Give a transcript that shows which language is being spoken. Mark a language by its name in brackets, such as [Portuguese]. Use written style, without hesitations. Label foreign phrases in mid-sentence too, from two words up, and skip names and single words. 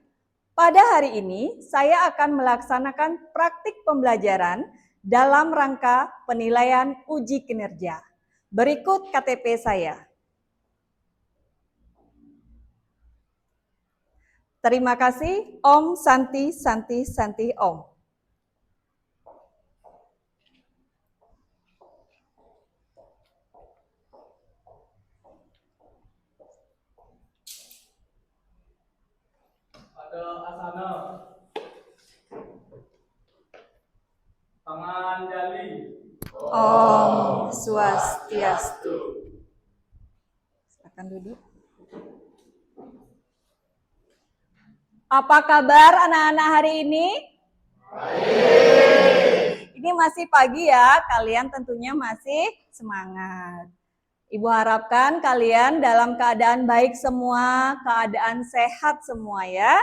[Indonesian] Pada hari ini, saya akan melaksanakan praktik pembelajaran dalam rangka penilaian uji kinerja. Berikut KTP saya. Terima kasih, [Sanskrit] Om Santi Santi Santi Om. [Indonesian] Ada asana Panganjali. [Sanskrit] Om Swastiastu. [Indonesian] Silakan duduk. Apa kabar anak-anak hari ini? Baik. Ini masih pagi ya, kalian tentunya masih semangat. Ibu harapkan kalian dalam keadaan baik semua, keadaan sehat semua ya.